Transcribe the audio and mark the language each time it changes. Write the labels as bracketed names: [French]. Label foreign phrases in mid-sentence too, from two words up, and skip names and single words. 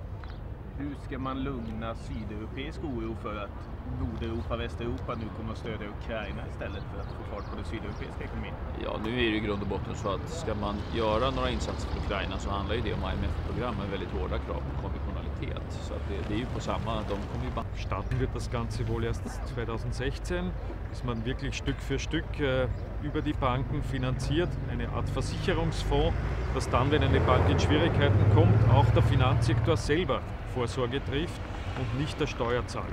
[Swedish] Hur ska man lugna sydeuropeisk oro för att Nordeuropa och Västeuropa nu kommer att stödja Ukraina istället för att få fart på den sydeuropeiska ekonomin? Ja, nu är det i grund och botten så att ska man göra några insatser för Ukraina så handlar ju det om IMF-program med väldigt hårda krav på konditionalitet. Så att det är ju på samma, de kommer ju bara... [German] Starten wird das Ganze wohl erst 2016, bis man wirklich Stück für Stück über die Banken finanziert, eine Art Versicherungsfonds, dass dann, wenn eine Bank in Schwierigkeiten kommt, auch der Finanzsektor selber Vorsorge trifft und nicht der Steuerzahler.